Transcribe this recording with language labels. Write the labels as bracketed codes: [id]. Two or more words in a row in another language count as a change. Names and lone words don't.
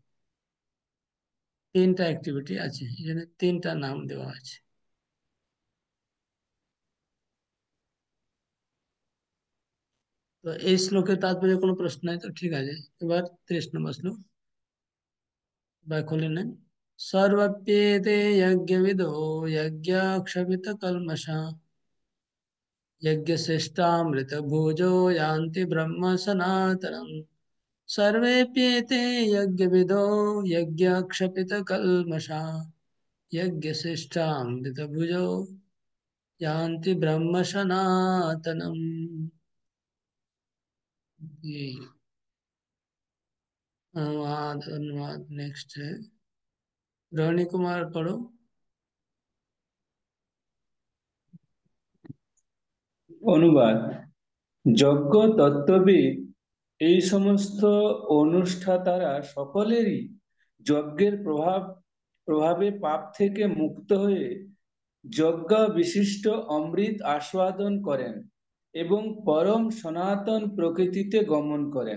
[bn] তিনটা অ্যাক্টিভিটি আছে, এই জন্য তিনটা নাম দেওয়া আছে। তো এই শ্লোকের তাৎপর্য কোনো প্রশ্ন নাই তো ঠিক আছে। এবার 30 নম্বর শ্লোক বা খুলে নেন। [sa] सर्वप्येते यज्ञविदो यज्ञक्षपितकल्मषा यज्ञशिष्टामृतभुजो यान्ति ब्रह्म सनातनम्। सर्वेप्येते यज्ञविदो यज्ञक्षपितकल्मषा यज्ञशिष्टामृतभुजो यान्ति ब्रह्म सनातनम्। [hi] ये अनुवाद अनुवाद नेक्स्ट है, रोहिणी कुमार पढ़ो। [bn] অনুবাদ। যজ্ঞ তত্ত্ববিদ এই সমস্ত অনুষ্ঠাতারা সকলেরই যজ্ঞের প্রভাবে পাপ থেকে মুক্ত হয়ে যজ্ঞ বিশিষ্ট অমৃত আস্বাদন করেন এবং পরম সনাতন প্রকৃতিতে গমন করেন।